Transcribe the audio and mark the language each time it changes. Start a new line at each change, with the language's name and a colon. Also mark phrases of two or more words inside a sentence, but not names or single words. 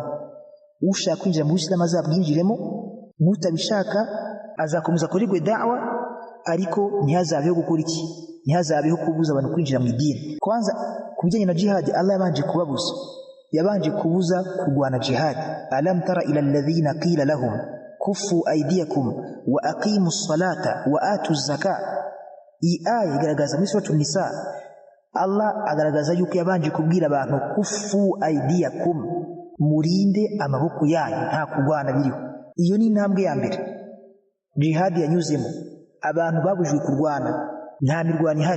Kinyarwanda: Ushaka kwinjira mu Uislamu azabwinjiremo, n'utabishaka azakomeza kuregwa da'wa, ariko ntihazabeho gukora iki? Ntihazabeho kubuza abantu kwinjira mu idini. Kwanza kubijyanye na jihad, Allah yabanje kubabuza, yabanje kubuza kurwana jihad.
Arabic: ألم تر إلى الذين قيل لهم كفوا أيديكم وأقيموا الصلاة وآتوا الزكاة.
Kinyarwanda: Iyi aya igaragaza muri suratul Nisa, Allah agaragaza yuko yabanje kubwira abantu
Arabic: كفوا أيديكم,
Kinyarwanda: murinde amaboko yanyu, nta kurwana biriho. Iyo ni intambwe ya mbere jihad yanyuzemo. Abantu babujijwe kurwana, nta mirwano ihari.